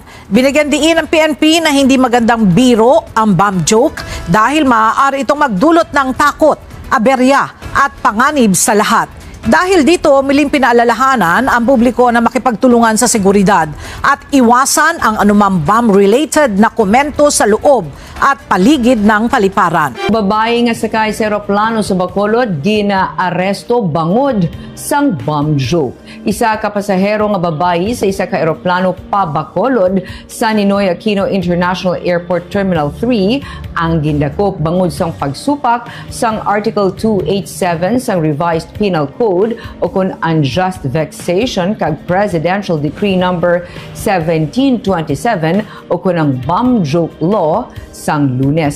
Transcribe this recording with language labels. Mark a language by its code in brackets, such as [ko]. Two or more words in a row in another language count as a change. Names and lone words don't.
[tl] Binigyan diin ng PNP na hindi magandang biro ang [en] bomb joke [tl] dahil maaari itong magdulot ng takot, aberya at panganib sa lahat. Dahil dito, miling pinaalalahanan ang publiko na makipagtulungan sa seguridad at iwasan ang anumang bomb-related na komento sa loob at paligid ng paliparan. [hil] Babae nga sakay sa eroplano sa Bacolod, gina-aresto bangod sang [en] bomb joke. [hil] Isa ka pasahero nga babae sa isa ka eroplano pa Bacolod sa Ninoy Aquino International Airport Terminal 3 ang gindakop bangod sang pagsupak sang Article 287 sang Revised Penal Code o kun [en] unjust vexation [hil] kag Presidential Decree number 1727 o kun ang [en] bomb joke law [hil] sang Lunes.